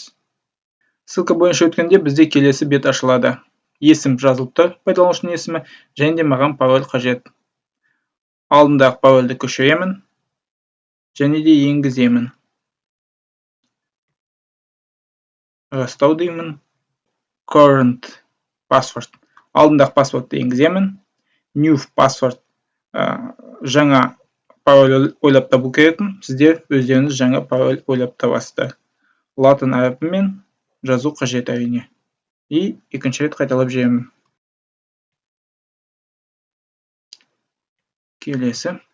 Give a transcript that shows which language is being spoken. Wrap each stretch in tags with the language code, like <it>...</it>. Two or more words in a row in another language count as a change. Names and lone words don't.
<kk>Ссылка бойынша өткенде бізде келесі бет ашылады. Есім жазылып тұр, пайдаланушының есімі, және де маған пароль қажет. Алдындағы парольді көшіремін, және де енгіземін. Растау деймін.</kk> <en>Current password.</en> <kk>Алдындағы паспортты енгіземін.</kk> <en>New password.</en> <kk>Жаңа пароль ойлап табу керекпін. Сіздер өздеріңіз жаңа пароль ойлап табасыздар. Латын әрпімен жазу қажет әрине. И екінші рет қайталап жіберемін. Келесі.</kk>